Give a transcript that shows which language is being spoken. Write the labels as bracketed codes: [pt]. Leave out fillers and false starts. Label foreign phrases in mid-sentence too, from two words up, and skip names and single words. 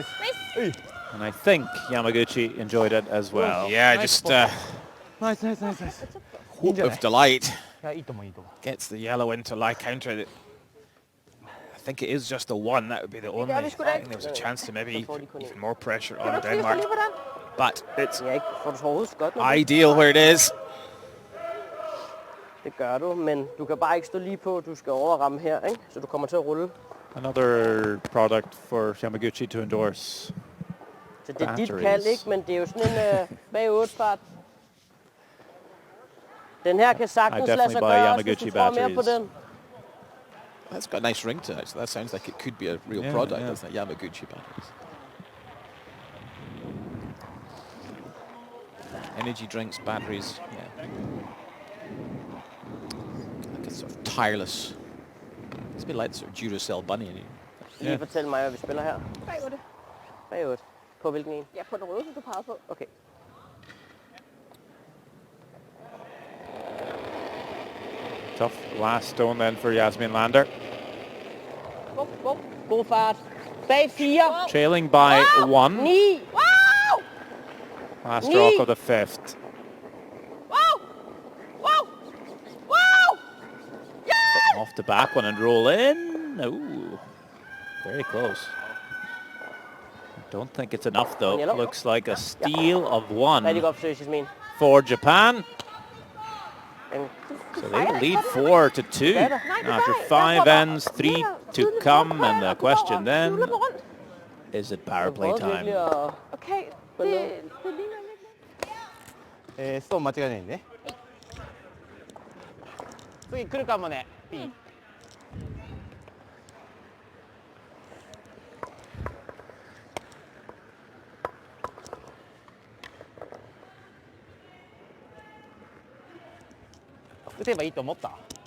[en] And I think Yamaguchi enjoyed it as well. Yeah, just [ja] ナイスナイスナイスナイス。 [en] whoop of delight. [ja] いやいいと思ういいと思う。 [en] Gets the yellow into lie counter. I think it is just a one. That would be the only. I think there was a chance to maybe even more pressure on Denmark. But it's [da] Jeg får det overhovedet godt. [en] ideal where it is. [da] Det gør du, men du kan bare ikke stå lige på. Du skal over og ramme her, ikke? Så du kommer til at rulle. [en] Another product for Yamaguchi to endorse. [da] Så det er dit kald, ikke? Men det er jo sådan en bag 8-fart. Den her kan sagtens lade sig gøre, hvis du tror mere på den. [en] That's got a nice ring to it. So that sounds like it could be a real Yeah, product, yeah. doesn't it? Yamaguchi batteries. Energy drinks, batteries. Yeah. Like a sort of tireless. It's a bit like the sort of Duracell bunny. [da] Lige fortæl mig, hvad vi spiller her. Bag 8. Bag 8. På hvilken en? Ja, på den røde, som du pegede på. Okay. [en] Tough last stone then for Yasmin Lander. [da] God fart. Bag 4. [en] Trailing by 1. 9. Wow Last stroke of the 5th. wow wow wow Off the back one and roll in. Ooh, very close. Don't think it's enough though. Yellow. Looks like a steal of [da] Rigtig [en] 1 [da] godt forsøg, Jasmin. [en] for Japan. [da] Den [en] So they lead 4-2 after 5 ends, 3 to come, and the question then, is it power play [da] prøvede [en] time? [da] virkelig at... Okay, det ligner lidt. [ja] ストーン間違いないね。次来るかもね。P。打てばいいと思った。